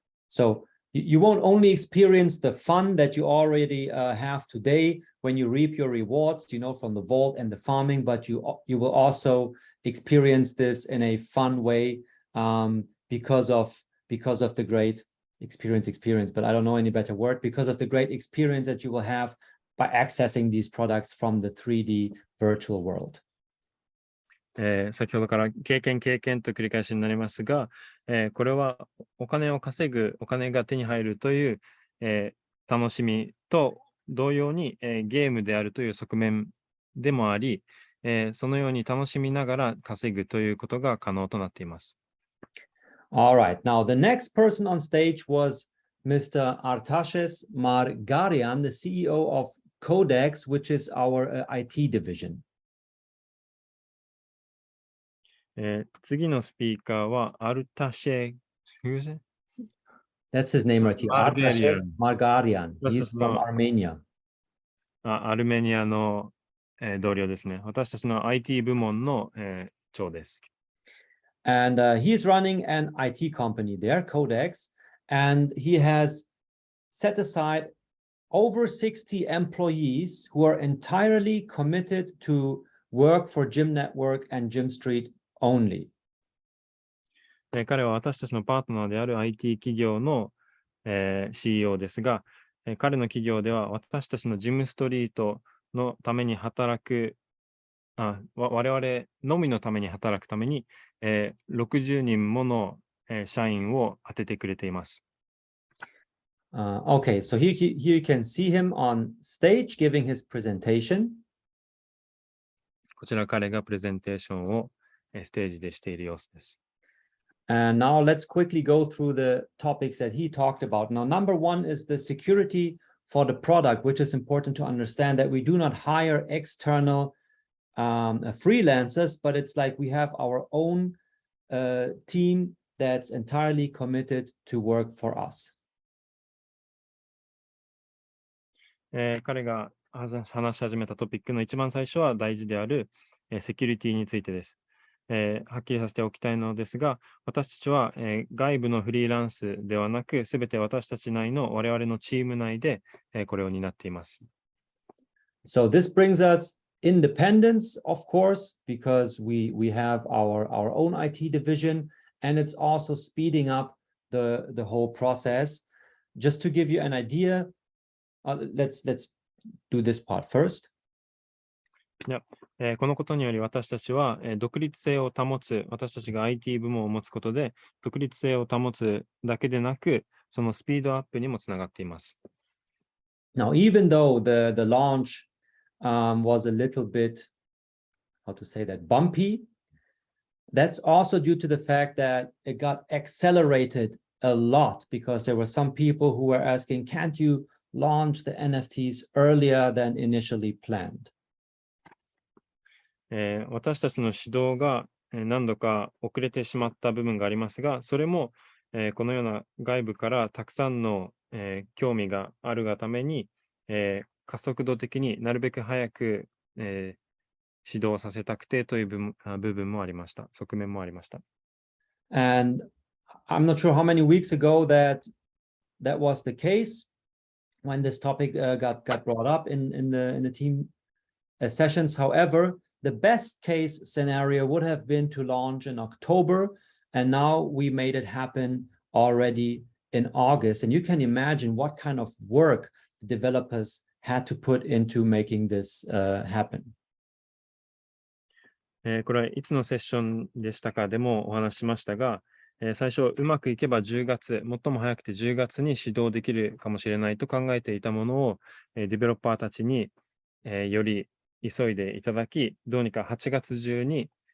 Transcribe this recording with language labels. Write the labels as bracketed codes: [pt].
[en] So you won't only experience the fun that you already have today when you reap your rewards, from the vault and the farming, but you will also experience this in a fun way because of the great experience, but I don't know any better word, because of the great experience that you will have by accessing these products from the 3D virtual world. [ja] 先ほどから経験と繰り返しになりますが、これはお金を稼ぐ、お金が手に入るという、楽しみと同様に、ゲームであるという側面でもあり、そのように楽しみながら稼ぐということが可能となっています。 [en] All right. Now, the next person on stage was Mr. Artashes Margarian, the CEO of Codex, which is our IT division. [ja] 次のスピーカーはアルタシェ、 [en] That's his name right here. Artashes Margarian. He's from Armenia. [ja] アルメニアの、同僚ですね。私たちの IT 部門の、長です。 [en] And he's running an IT company there, Codex, and he has set aside over 60 employees who are entirely committed to work for GYMNETWORK and GYMStreet only. [ja] 彼は私たちのパートナーである IT 企業の、CEO ですが、彼の企業では私たちのジムストリートのために働く、我々のみのために働くために、60人もの、社員を当ててくれています。 [en] Okay, so here you can see him on stage giving his presentation. [ja] こちら彼がプレゼンテーションをステージでしている様子です。 [en] And now let's quickly go through the topics that he talked about. Now, number one is the security for the product, which is important to understand that we do not hire external freelancers, but it's like we have our own team that's entirely committed to work for us. [ja] 彼が話し始めたトピックの一番最初は大事である、セキュリティについてです。はっきりさせておきたいのですが、私たちは、外部のフリーランスではなく、すべて私たち内の我々のチーム内で、これを担っています。 [en] So this brings us independence, of course, because we have our own IT division, and it's also speeding up the whole process. Just to give you an idea, let's do this part first. [ja] このことにより私たちは、独立性を保つ、私たちが IT 部門を持つことで、独立性を保つだけでなく、そのスピードアップにもつながっています。 [en] Now, even though the launch was a little bit, how to say that, bumpy, that's also due to the fact that it got accelerated a lot because there were some people who were asking, can't you launch the NFTs earlier than initially planned? [ja] 私たちの指導が何度か遅れてしまった部分がありますが、それもこのような外部からたくさんの興味があるがために加速度的になるべく早く指導させたくてという部分もありました。側面もありました。 [en] And I'm not sure how many weeks ago that was the case when this topic got brought up in the team sessions. However, the best case scenario would have been to launch in October, and now we made it happen already in August. And you can imagine what kind of work the developers had to put into making this happen. [ja] これはいつのセッションでしたかでもお話ししましたが、最初うまくいけば10月、最も早くて10月に始動できるかもしれないと考えていたものを、デベロッパーたちに、より急いでいただき、どうにか8月中に、